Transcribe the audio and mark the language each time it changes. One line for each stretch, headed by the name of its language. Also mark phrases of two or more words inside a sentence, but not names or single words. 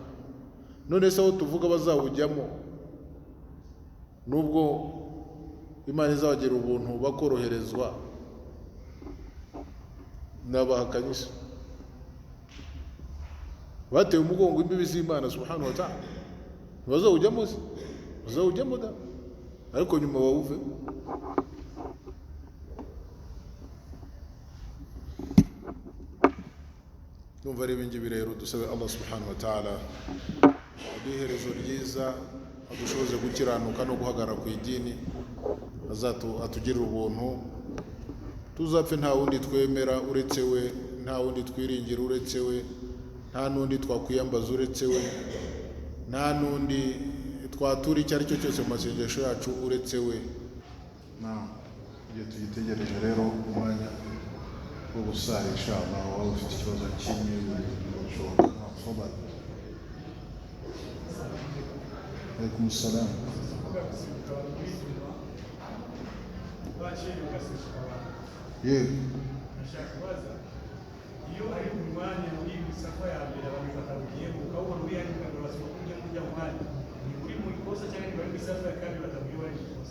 Kinyarwanda: None se aho tuvuga bazawujyamo, nubwo Imana izabagira ubuntu bakoroherezwa, n'abahakanyi se batewe umugongo imbibi z'Imana
Arabic: سبحانه وتعالى,
Kinyarwanda: ntibazawujyamo se? Bazawujyamo da, ariko nyuma bawuve. Numva ari ibingibi rero dusabe
Arabic: الله سبحانه وتعالى
Kinyarwanda: iherezo ryiza, adushoboze gukiranuka no guhagarara ku idini, atugirire ubuntu, tuzapfe nta wundi twemera uretse we, nta wundi twiringira uretse we, nta n'undi twakwiyambaza uretse we, nta n'undi twatura icyo ari cyo cyose mu masengesho yacu uretse we. Igihe tugitegereje rero umwanya wo gusara, inshallah waba ufite ikibazo kimwe bishoboka.
Arabic: عليكم السلام.
Kinyarwanda: Yego. Iyo ari umwanya muri safa ya mbere abantu batagiye ukabona uri ari kandi basaba kujya mu mwanya, ni uri mu ikosa cyangwa bari muri safa kandi batagiye bari mu ikosa.